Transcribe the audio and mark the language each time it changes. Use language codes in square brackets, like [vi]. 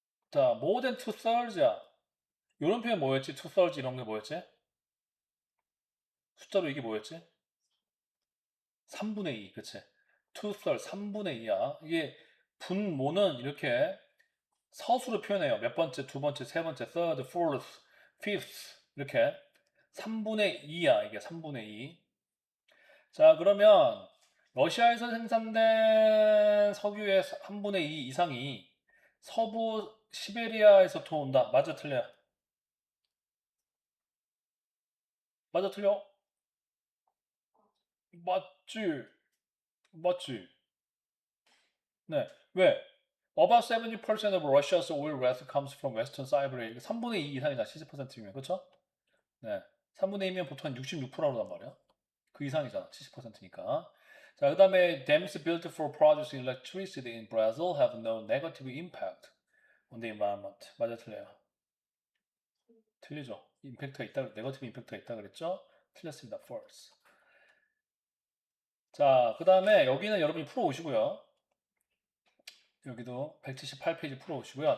[ko] 자, [en] more than two thirds야. [ko] 이런 표현 뭐였지? [en] two thirds [ko] 이런 게 뭐였지? 숫자로 이게 뭐였지? 3분의 2, 그치? [en] two thirds, [ko] 3분의 2야. 이게 분모는 이렇게 서술을 표현해요. 몇 번째, 두 번째, 세 번째, [en] third, fourth. fifth [ko] 이렇게 3분의 2야 이게 3분의 2. 자 그러면 러시아에서 생산된 석유의 3분의 2 이상이 서부 시베리아에서 들어온다. 맞아 틀려? 맞아 틀려? 맞지? 맞지? 네. 왜? [en] About 70% of Russia's oil wealth comes from Western Siberia. [ko] 3분의 2 이상이다. 70%이면. 그렇죠? 네. 3분의 2면 보통 한 66%란 말이야. 그 이상이잖아. 70%니까. 자, 그 다음에 [en] dams built for producing electricity in Brazil have no negative impact on the environment. [ko] 맞아 틀려요? 틀리죠. 임팩트가 있다, 네거티브 임팩트가 있다 그랬죠? 틀렸습니다. false. 자, 그 다음에 여기는 여러분이 풀어오시고요. 여기도 178페이지 풀어오시고요.